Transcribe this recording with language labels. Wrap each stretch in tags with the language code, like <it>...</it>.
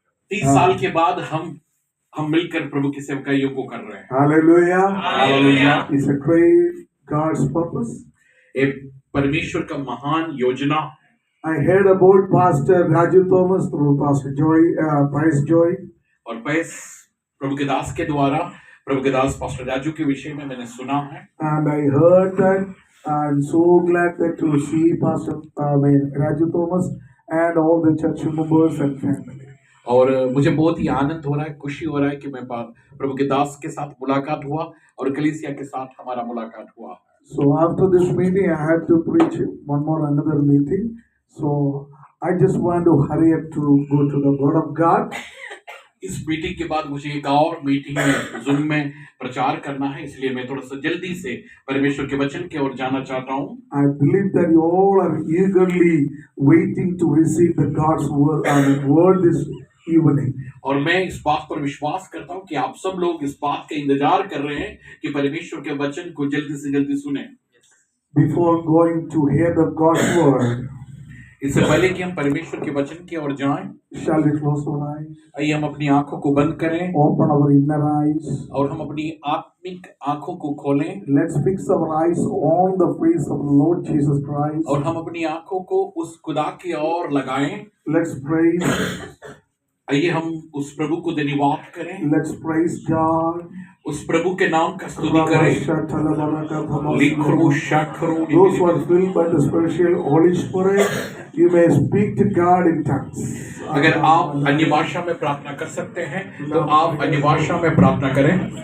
<hi>30 साल के बाद हम मिलकर प्रभु की सेवकाइयों को कर रहे हैं।</hi> <en>Hallelujah.</en> <hi>Hallelujah.</hi> <en>It's a great God's purpose.</en> <hi>एक परमेश्वर का महान योजना।</hi> <en>I heard about Pastor Raju Thomas through Pastor Joy, Price Joy.</en> <hi>और पैस प्रभु के दास के द्वारा प्रभु के दास पास्टर राजू के विषय में मैंने सुना है।</hi> <en>And I heard that. I'm so glad that to see Pastor Raju Thomas and all the church members and family.</en> <hi>और मुझे बहुत ही आनंद हो रहा है, खुशी हो रहा है कि मैं प्रभु के दास के साथ मुलाकात हुआ और कलीसिया के साथ हमारा मुलाकात हुआ।</hi> <en>So after this meeting, I have to preach another meeting. So I just want to hurry up to go to the Word of God.</en> <hi>इस मीटिंग के बाद मुझे एक और मीटिंग में ज़ूम में प्रचार करना है, इसलिए मैं थोड़ा सा जल्दी से परमेश्वर के वचन की ओर जाना चाहता हूँ।</hi> <en>I believe that you all are eagerly waiting to receive the God's word this evening.</en> <hi>और मैं इस बात पर विश्वास करता हूँ कि आप सब लोग इस बात का इंतजार कर रहे हैं कि परमेश्वर के वचन को जल्दी से जल्दी सुने।</hi> <en>Before going to hear the God's word,</en> <hi>इससे पहले कि हम परमेश्वर के वचन की ओर जाएं,</hi> <en>shall we close our eyes?</en> <hi>आइए हम अपनी आंखों को बंद करें</hi> <en>Open our inner eyes.</en> <hi>और हम अपनी आत्मिक आंखों को खोलें</hi> <en>Let's fix our eyes on the face of the Lord Jesus Christ.</en> <hi>और हम अपनी आंखों को उस खुदा की ओर लगाएं।</hi> <en>Let's praise.</en> <hi>आइए हम उस प्रभु को धन्यवाद करें,</hi> <en>Let's praise God.</en> <hi>उस प्रभु के नाम का स्तुति करें।</hi> <en>Those who are filled by the spiritual Holy Spirit, you may speak to God in tongues.</en> <hi>अगर आप अन्य भाषा में प्रार्थना कर सकते हैं तो आप अन्य भाषा में प्रार्थना करें।</hi>